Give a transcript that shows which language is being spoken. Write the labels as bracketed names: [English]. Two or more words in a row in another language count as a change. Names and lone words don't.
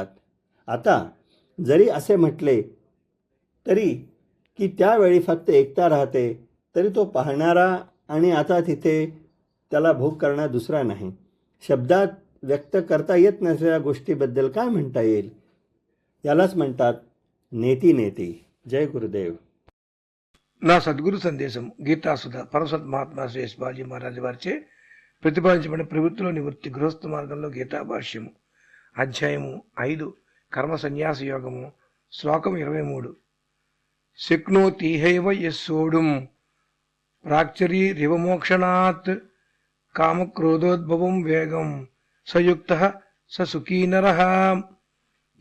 [Marathi] आता जरी असे म्हटले तरी की त्यावेळी फक्त एकता राहते तरी तो पाहणारा आणि आता तिथे त्याला भोग करणारा दुसरा नाही. शब्दात व्यक्त करता येत नसलेल्या गोष्टीबद्दल काय म्हणता येईल? यालाच म्हणतात [Sanskrit] नेती नेती. [Marathi] जय गुरुदेव. [Telugu] నా సద్గురు సందేశం గీతాసుధ పరమసత్ మహాత్మా శ్రీ బాజీ మహారాజు వారిచే ప్రతిపాదించబడిన ప్రవృత్తిలో నివృత్తి గృహస్థ మార్గంలో గీతా భాష్యము అధ్యాయము 5 కర్మ సన్యాస యోగము శ్లోకం 23. [Sanskrit] శక్నోతిహైవ యస్సోడుం ప్రాక్చరీ రివమోక్షణాత్ కామక్రోధోద్భవం వేగం సయుక్తః స సుఖీ నరః.